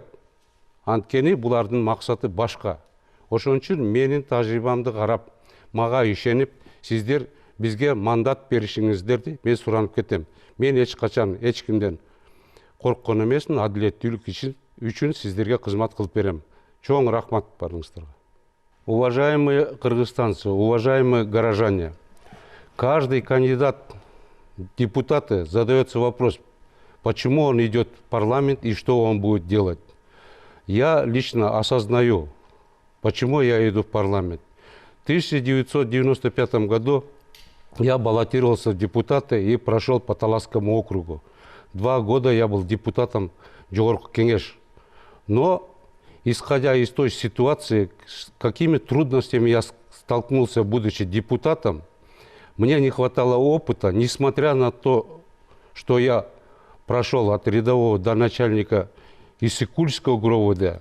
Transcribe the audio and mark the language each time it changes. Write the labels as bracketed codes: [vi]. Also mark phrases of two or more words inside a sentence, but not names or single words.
[ky] Анткени булардын максаты башка. Ошон үчүн менин тажрыйбамды карап, мага ишенип, сиздер бизге мандат беришиңиздерди мен суранып кетем. Мен эч качан эч кимден корккон эмесмин, адилеттүүлүк үчүн сиздерге кызмат кылып берем. Чоң рахмат барыңыздарга. [ru] Уважаемые кыргызстанцы, уважаемые горожане, каждый кандидат в депутаты задается вопрос, почему он идет в парламент и что он будет делать. Я лично осознаю, почему я иду в парламент. В 1995 году я баллотировался в депутаты и прошел по Таласскому округу. 2 года я был депутатом жогорку кеңеш. Но, исходя из той ситуации, с какими трудностями я столкнулся, будучи депутатом, мне не хватало опыта, несмотря на то, что я прошел от рядового до начальника Исыкульского ГРОВД.